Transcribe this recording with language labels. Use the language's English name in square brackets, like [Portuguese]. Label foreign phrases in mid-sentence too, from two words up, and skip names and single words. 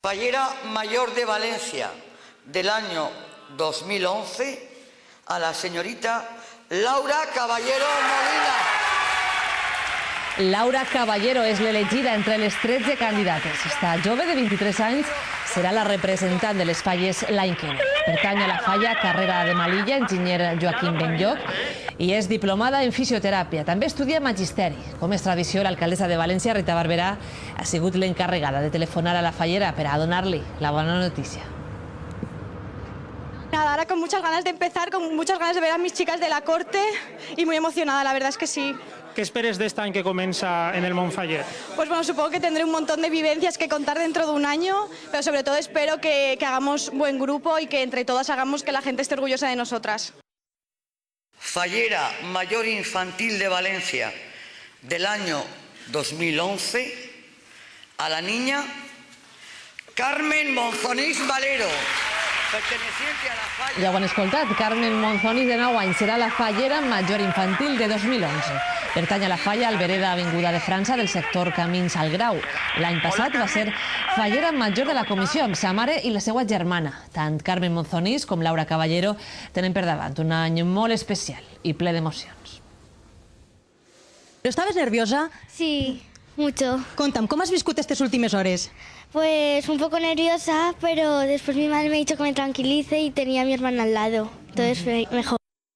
[Spanish] Fallera Mayor de Valencia del año 2011 a la señorita Laura Caballero Molina. [Catalan] Laura Caballero és l'elegida entre les 13 candidates. Esta jove de 23 anys serà la representant de les Falles l'any que ve. Pertany a la Falla Carrera de Malilla, enginyer Joaquim Benlloc, i és diplomada en fisioteràpia. També estudia magisteri. Com és tradició, l'alcaldessa de València, Rita Barberà, ha sigut l'encarregada de telefonar a la Fallera per a donar-li la bona notícia. [Spanish] Nada, ahora con muchas ganas de empezar, con muchas ganas de ver a mis chicas de la corte y muy emocionada, la verdad es que sí. ¿Qué esperes de este año que comienza en el Montfaller? Pues bueno, supongo que tendré un montón de vivencias que contar dentro de un año, pero sobre todo espero que hagamos buen grupo y que entre todas hagamos que la gente esté orgullosa de nosotras. Fallera Mayor Infantil de Valencia del año 2011 a la niña Carmen Monzonís Valero, perteneciente a la Falla... [Catalan] Ja ho han escoltat, Carmen Monzonís, de 9 anys, serà la Fallera Major Infantil de 2011. Pertany a la Falla Albereda Avinguda de França del sector Camins al Grau. L'any passat va ser Fallera Major de la Comissió amb sa mare i la seva germana. Tant Carmen Monzonís com Laura Caballero tenen per davant un any molt especial i ple d'emocions. [Spanish] ¿Estabas nerviosa? Sí, mucho. Conta'm, ¿cómo has viscut estas últimas horas? Pues un poco nerviosa, pero después mi madre me ha dicho que me tranquilice y tenía a mi hermana al lado. Entonces mejor.